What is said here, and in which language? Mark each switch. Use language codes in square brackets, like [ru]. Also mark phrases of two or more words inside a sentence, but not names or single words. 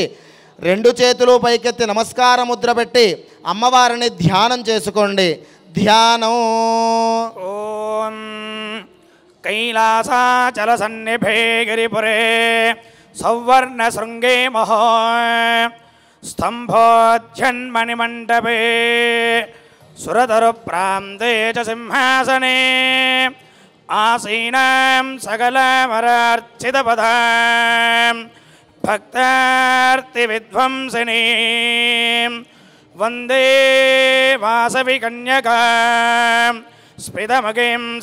[te] 2 చేతులు పైకెత్తి నమస్కార ముద్ర పెట్టి అమ్మవారిని ధ్యానం చేసుకోండి. ధ్యానం. [sa] ఓం కైలాసాచల సన్నిభే గిరిపురే సౌవర్ణ శృంగే మహో स्तंभोज्जन्मणिमण्डपे सुरतरुप्रान्ते च सिंहासने आसीनां सकलमरार्चितपदां भक्तार्तिविध्वंसिनीं वन्दे वासवि कन्यकां स्फुटमुखीं